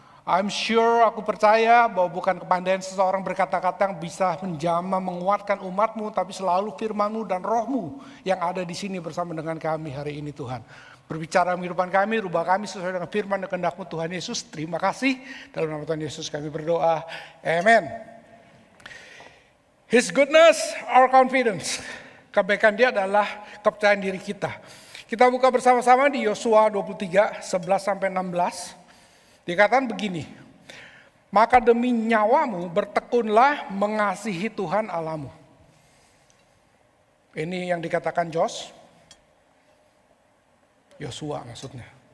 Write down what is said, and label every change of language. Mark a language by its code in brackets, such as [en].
[en] I'm sure, [id] aku percaya bahwa bukan kepandaian seseorang berkata-kata yang bisa menjamah, menguatkan umatmu, tapi selalu firmanmu dan rohmu yang ada di sini bersama dengan kami hari ini Tuhan. Berbicara kehidupan kami, rubah kami sesuai dengan firman dan kehendak-Mu Tuhan Yesus. Terima kasih, dalam nama Tuhan Yesus kami berdoa. Amen. [en] His goodness, our confidence. [id] Kebaikan Dia adalah kepercayaan diri kita. Kita buka bersama-sama di Yosua 23, 11-16. Dikatakan begini, maka demi nyawamu bertekunlah mengasihi Tuhan Allahmu. Ini yang dikatakan Yosua maksudnya.